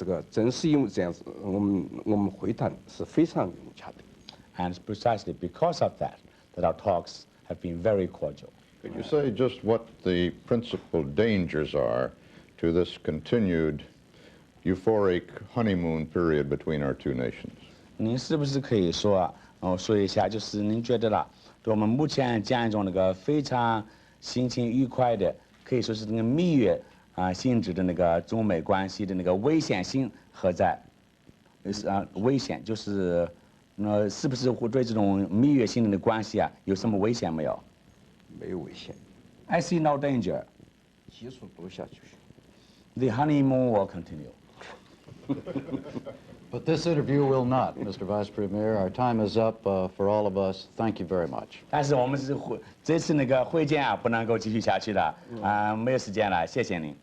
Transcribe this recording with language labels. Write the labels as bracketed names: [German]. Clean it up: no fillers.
[Chinese] 正是因为这样子，我们会谈是非常融洽的。 [English] And it's precisely because of that that our talks have been very cordial. Could you say just what the principal dangers are to this continued euphoric honeymoon period between our two nations? [Chinese] 您是不是可以说一下，就是您觉得啦，对我们目前这样一种那个非常心情愉快的，可以说是那个蜜月性质的那个中美关系的那个危险性何在？危险就是是不是会对这种蜜月性质的关系有什么危险没有？没有危险。 [English] I see no danger. [Chinese] 继续多下去。 [English] The honeymoon will continue. But this interview will not, Mr. Vice Premier. Our time is up for all of us. Thank you very much. [Chinese] 但是我们这次那个会见不能够继续下去的没有时间了，谢谢您。